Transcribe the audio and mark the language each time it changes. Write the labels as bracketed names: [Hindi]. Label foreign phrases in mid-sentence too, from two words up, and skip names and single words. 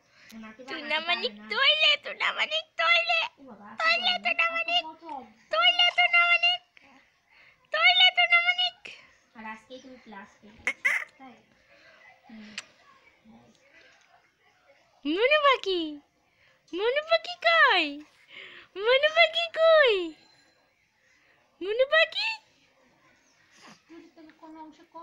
[Kok Borok] Tunamanik toilet, tunamanik toilet. Toilet, tunamanik. Toilet, tunamanik. Toilet, tunamanik. [Bangla] আর আজকেই তুমি ক্লাস পেলে তাই মনু পাখি, মনু পাখি কই? মনু পাখি কই? মনু পাখি? কোন অংশ কম?